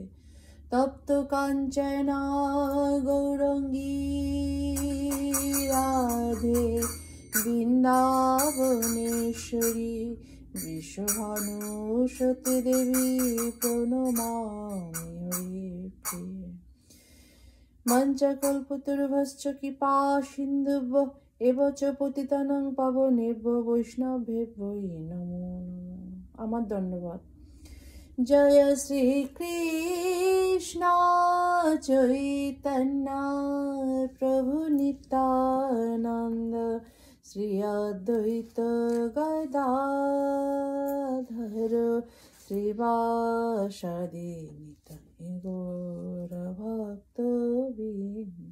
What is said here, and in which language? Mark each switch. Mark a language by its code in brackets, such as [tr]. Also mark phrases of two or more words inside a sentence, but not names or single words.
[sa] তপ্ত কাঞ্চনা গৌরাঙ্গী রাধে বৃন্দাবনেশ্বরী বিশ্বভানুসুতে দেবী প্রণমামি হরি প্রিয়ে। মঞ্চকল্পতরুভশ্চ কৃপা সিন্ধুভ্য এব চ পতিতানাং পাবনেভ্যো বৈষ্ণবেভ্যো নমো নমঃ। [bn] আমার ধন্যবাদ। জয় শ্রী কৃষ্ণ চৈতন্য প্রভু নিত্যানন্দ শ্রী অদ্বৈত গদাধর শ্রীবাসাদি নিতাই গৌর ভক্তবৃন্দ।